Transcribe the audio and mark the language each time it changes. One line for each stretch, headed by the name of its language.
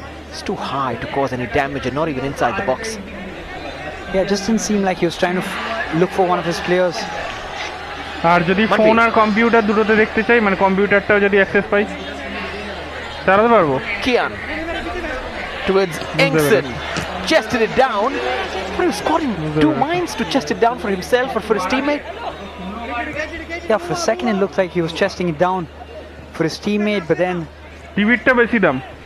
English: It's too high to cause any damage and not even inside the box. Yeah, just didn't seem like he was trying to look for one of his players.
Bangla: আর যদি phone আর computer দুটোতে দেখতে চাই, মানে কম্পিউটারটাও যদি access পাই চালাতে পারবো।
English: Kian towards Engson, chested it down. But he was caught in two minds to chest it down for himself or for his teammate. Yeah, for a second it looked like he was chesting it down for his teammate, but then
Bangla: টিভিটা বেশি দাম।